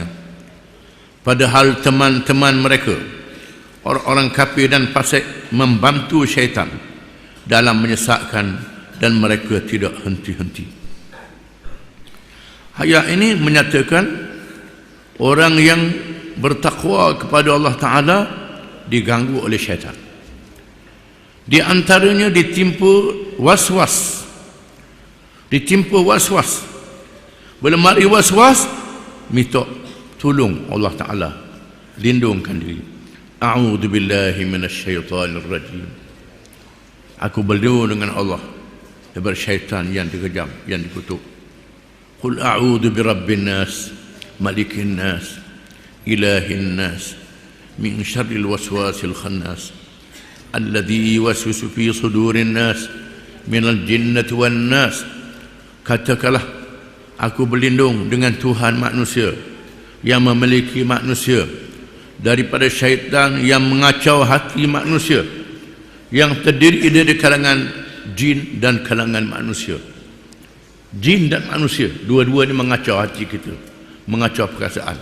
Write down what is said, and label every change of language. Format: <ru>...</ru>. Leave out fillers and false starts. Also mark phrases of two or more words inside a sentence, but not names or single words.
<ms>Padahal teman-teman mereka, orang-orang kafir dan fasik, membantu syaitan dalam menyesatkan, dan mereka tidak henti-henti. Ayat ini menyatakan orang yang bertakwa kepada Allah Ta'ala diganggu oleh syaitan. Di antaranya ditimpa was-was. Bila mari was-was, minta tolong Allah Ta'ala, lindungkan diri.</ms> <ar>أعوذ بالله من الشيطان الرجيم.</ar> <ms>Aku berlindung dengan Allah daripada syaitan yang dikejam, yang dikutuk.</ms> <ar>قل أعوذ برب الناس، ملك الناس، إله الناس، من شر الوسواس الخناس الذي يوسوس في صدور الناس من الجنة والناس.</ar> <ms>Katakanlah, aku berlindung dengan Tuhan manusia yang memiliki manusia daripada syaitan yang mengacau hati manusia, yang terdiri dari kalangan jin dan kalangan manusia. Jin dan manusia, dua-dua ni mengacau hati kita, mengacau perasaan.</ms>